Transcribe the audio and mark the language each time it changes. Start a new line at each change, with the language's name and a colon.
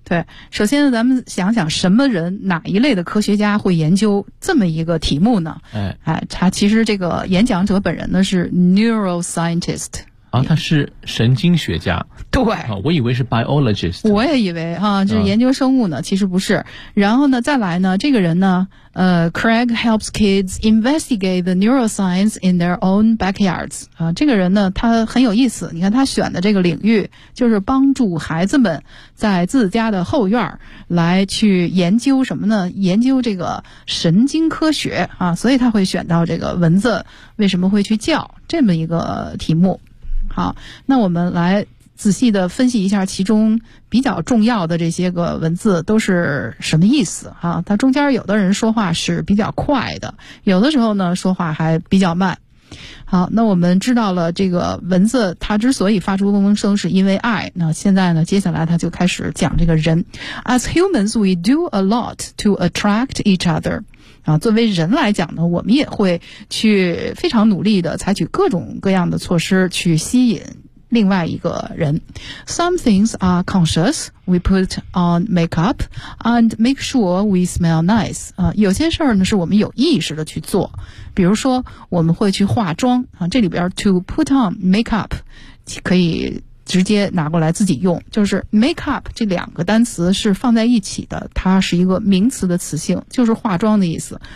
Chinese: 对，首先咱们想想什么人，哪一类的科学家会研究这么一个题目呢？哎，他其实这个演讲者本人呢是 neuroscientist。啊，他是神经学家。对、啊、我以为是 biologist。我也以为啊，就是研究生物呢、其实不是。然后呢再来呢，这个人呢
English: Craig helps kids investigate the neuroscience in their own backyards。
Chinese: 啊，这个人呢他很有意思，你看他选的这个领域就是帮助孩子们在自家的后院来去研究什么呢，研究这个神经科学啊，所以他会选到这个蚊子为什么会去叫这么一个题目。好，那我们来仔细的分析一下其中比较重要的这些个文字都是什么意思啊？它中间有的人说话是比较快的，有的时候呢说话还比较慢。好，那我们知道了这个文字它之所以发出嗡嗡声是因为爱。那现在呢接下来它就开始讲这个人。
English: As humans we do a lot to attract each other。
Chinese: 啊，作为人来讲呢，我们也会去非常努力的采取各种各样的措施去吸引另外一个人。
English: Some things are conscious, we put on makeup and make sure we smell nice.
Chinese: 啊，有些事儿呢是我们有意识的去做，比如说我们会去化妆啊，这里边
English: to put on makeup
Chinese: 可以直接拿过来自己用，就是 make up 这两个单词是放在一起的，它是一个名词的词性，就是化妆的意思。